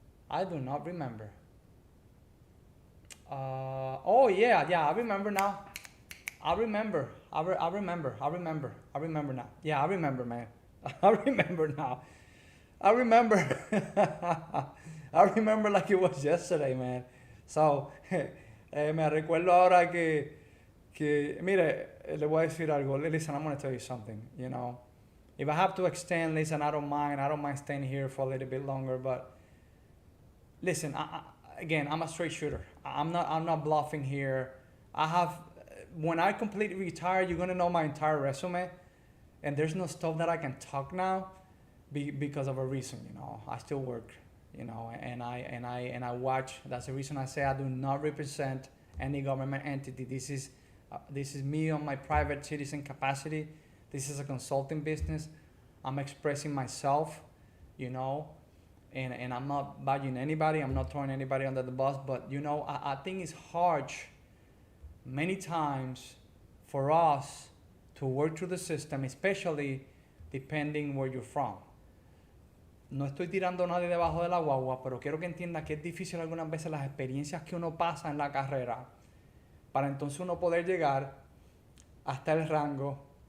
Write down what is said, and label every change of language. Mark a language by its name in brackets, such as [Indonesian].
[English] I do not remember. Oh, yeah, I remember now. I remember now. Yeah, I remember, man. I remember now. I remember. I remember like it was yesterday, man. [Spanish] So, me recuerdo ahora que, mire, le voy a decir algo. [English] Listen, I'm going to tell you something, you know. If I have to extend, listen, I don't mind staying here for a little bit longer, but listen, again, I'm a straight shooter. I'm not bluffing here. When I completely retire, you're going to know my entire resume, and there's no stuff that I can talk now because of a reason, you know. I still work, you know, and I watch. That's the reason I say I do not represent any government entity. This is me on my private citizen capacity. This is a consulting business. I'm expressing myself, you know, and I'm not badging anybody. I'm not throwing anybody under the bus, but you know, I think it's hard many times for us to work through the system, especially depending where you're from. [Spanish] No estoy tirando a nadie debajo de la guagua, pero quiero que entienda que es difícil algunas veces las experiencias que uno pasa en la carrera para entonces uno poder llegar hasta el rango.